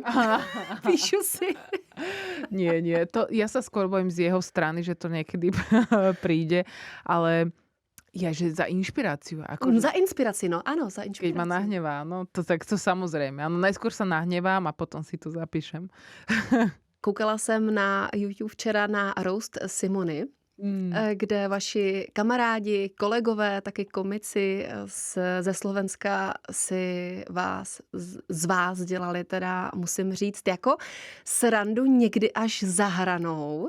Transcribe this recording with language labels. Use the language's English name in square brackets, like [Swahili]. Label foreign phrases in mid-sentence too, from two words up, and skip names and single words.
[Czech] Píšu si. [Slovak] Nie. Ja sa skôr bojím z jeho strany, že to niekedy príde, ale Ja, že za inšpiráciu. Akože, [Czech] Za inspiraci, no ano, za [Slovak] keď ma [Czech] inspiraci. [Slovak] nahnevá, no to tak to samozrejme. Áno, najskôr sa nahnevám a potom si to zapíšem. [Czech] Koukala jsem na YouTube včera na roast Simony, Mm. kde vaši kamarádi, kolegové, taky komici ze Slovenska si z vás dělali teda, musím říct, jako srandu někdy až za hranou.